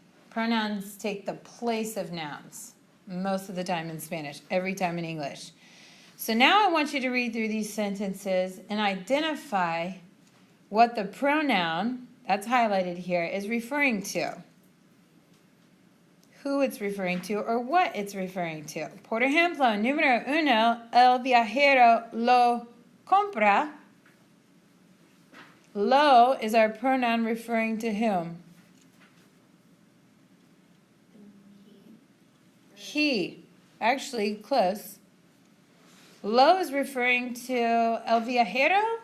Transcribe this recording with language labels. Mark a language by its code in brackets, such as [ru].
[en] Pronouns take the place of nouns most of the time in Spanish, every time in English. So now I want you to read through these sentences and identify what the pronoun, that's highlighted here, is referring to. Who it's referring to or what it's referring to. [es] Por ejemplo, número 1, el viajero lo compra. [en] Lo is our pronoun referring to whom? He. Actually, close. Lo is referring to [es] el viajero.